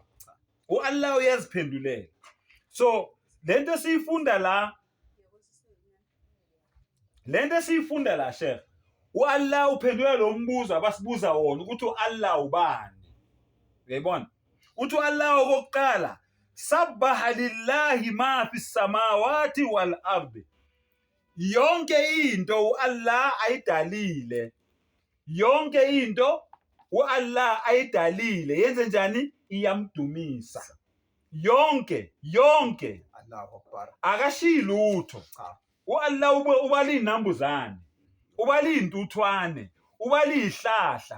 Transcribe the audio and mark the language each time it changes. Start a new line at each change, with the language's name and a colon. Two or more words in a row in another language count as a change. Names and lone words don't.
Zulu: uAllah uyaziphendulela. So lento siyifunda la Sheikh, uAllah uphendula lo mbuzo abasibuza wona ukuthi uAllah ubani. Uyayibona? Uthi uAllah okokuqala,
Arabic: sabbaha lillahi ma fis samawati wal ardi.
Zulu: Yonke into uAllah ayidalile. Yonke into uAllah ayidalile yenze njani? Iyamdumisa. Yonke
Arabic: Allahu Akbar.
Zulu: akashiyi lutho. uAllah ubala inambuzane, ubala intuthwane, ubala ihlahla.